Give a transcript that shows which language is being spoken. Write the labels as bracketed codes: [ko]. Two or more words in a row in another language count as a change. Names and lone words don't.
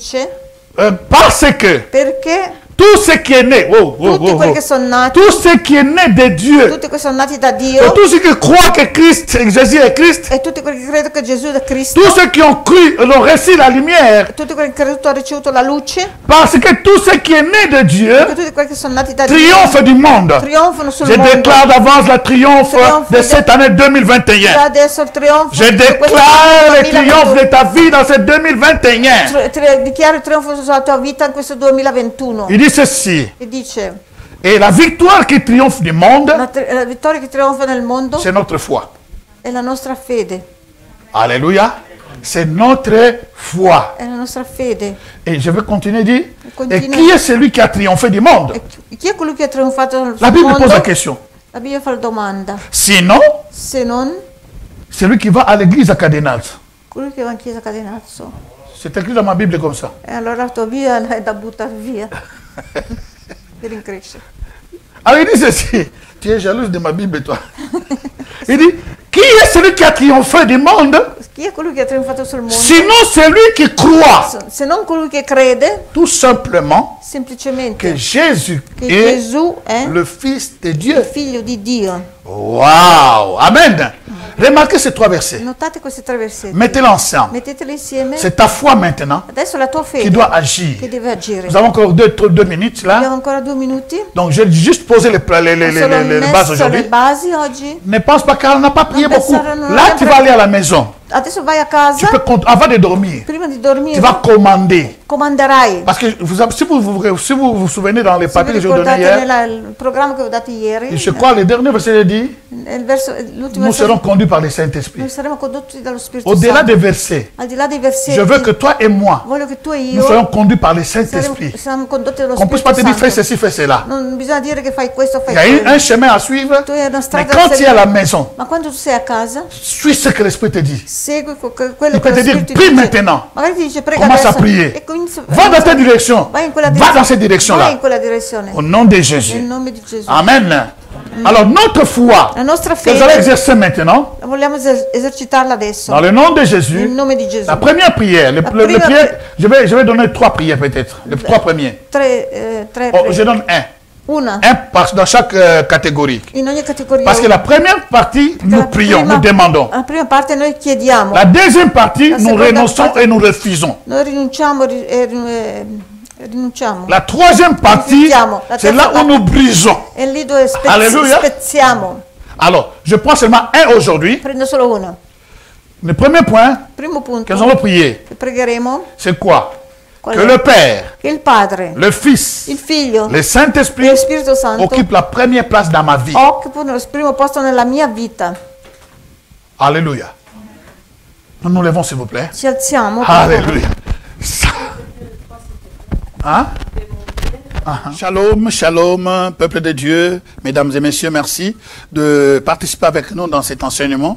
[fr] Parce que tout ce qui est né, tout ce qui est né de Dieu, et tous ceux qui croient que Jésus est Christ, tous ceux qui ont cru et ont reçu la lumière, parce que tout ce qui est né de Dieu triomphe du monde. Je déclare d'avance le triomphe de cette année 2021. Je déclare le triomphe de ta vie dans cette 2021. Il dit dit ceci. [it] E dice, [fr] et la victoire qui triomphe du monde, [it] la vittoria che trionfa nel mondo, [fr] c'est notre foi. [it] È la nostra fede. [fr] Alléluia. C'est notre foi. [it] È la nostra fede. [fr] Et je vais continuer à dire, et qui est celui qui a triomphé du monde? [it] Chi è colui che ha trionfato sul mondo? [fr] La Bible pose la question. [it] La Bibbia fa la domanda. [fr] Sinon, [it] se non, [fr] celui qui va à l'église à Cadenazzo. [it] Colui che va in chiesa a Cadenazzo. [fr] C'est écrit dans ma Bible comme ça. [it] E allora la tua Bibbia è da buttare via. Per increscere. [fr] Alors il dit ceci. Tu es jalouse de ma Bible, toi. Il dit, qui est celui qui a triomphé du monde? [it] Chi è colui che ha trionfato sul mondo? [fr] Sinon celui qui croit. [it] Se non colui che crede. [fr] Tout simplement. [it] Semplicemente. [fr] Que Jésus est le Fils de Dieu. [it] Il figlio di Dio. [fr] Wow. Amen. Remarquez ces 3 versets. [it] Notate questi 3 versetti. [fr] Mettez-les ensemble. [it] Metteteli insieme. [fr] C'est ta foi maintenant. [it] Adesso la tua fede [fr] qui doit agir. [it] Che deve agire. [fr] Nous avons encore 2 minutes là. [it] Abbiamo ancora 2 minuti. [fr] Donc j'ai juste posé les bases aujourd'hui. Ne pense pas qu'elle n'a pas prié beaucoup. Là tu vas aller à la maison. [it] Adesso vai a casa. [fr] Tu peux, avant de dormir, [it] prima di dormire, [fr] tu vas commander. [it] Comanderai. [fr] Parce que si vous vous souvenez dans les papiers que je vous donnais hier, [it] il programma che ho dato ieri, [fr] je crois le dernier verset dit, nous serons conduits par le Saint-Esprit. [it] Noi saremo condotti dallo Spirito [fr] Au-delà [it] Santo. [fr] des versets, [it] Al di là dei versetti, [fr] je veux que toi et moi, [it] voglio che tu e io [fr] nous soyons conduits par le Saint-Esprit. [it] Siamo condotti dallo [fr] Qu'on ne puisse [it] Spirito [fr] pas te dire fais [it] Santo. [fr] ceci, fais cela. [it] Non bisogna dire che fai questo, fai [fr] Il y a un chemin à suivre, mais quand tu es à la maison, [it] ma quando tu sei a casa, [fr] suis ce que l'Esprit te dit. [it] Segui quello [fr] Il [it] che [fr] peut te dire, prie maintenant. [it] Magari ti dice prega [fr] Commence à [it] adesso. [fr] prier. Va dans telle direction. Va dans cette direction-là. [it] Vai in quella direzione. [fr] Au nom de Jésus. [it] Nel nome di Gesù. [fr] Amen. Alors notre foi, [it] la nostra [fr] que nous allons exercer maintenant, [it] vogliamo esercitarla adesso. [fr] Dans le nom de Jésus. [it] Nel nome di Gesù. [fr] La première prière, je vais donner 3 prières peut-être, les 3 premiers. Je donne un dans chaque catégorie. [it] In ogni categoria. [fr] Parce que la première partie, nous prions, nous demandons. [it] La prima parte noi chiediamo. [fr] La deuxième partie, nous renonçons et nous refusons. [it] Noi rinunciamo rinunciamo. [fr] La troisième partie, c'est là où nous brisons. [it] È lì dove spezziamo. [fr] Alors, je prends seulement un aujourd'hui. [it] Prendo solo uno. [fr] Le premier point [it] Primo punto [fr] que nous allons prier, c'est quoi? Que le Père, [it] il Padre, [fr] le Fils, [it] il Figlio, [fr] le Saint-Esprit occupent la première place dans ma vie. [it] Occupano il primo posto nella mia vita. [fr] Alléluia. Nous nous levons s'il vous plaît. [it] Ci alziamo. [fr] Alléluia. Hein? Shalom, shalom, peuple de Dieu, mesdames et messieurs, merci de participer avec nous dans cet enseignement.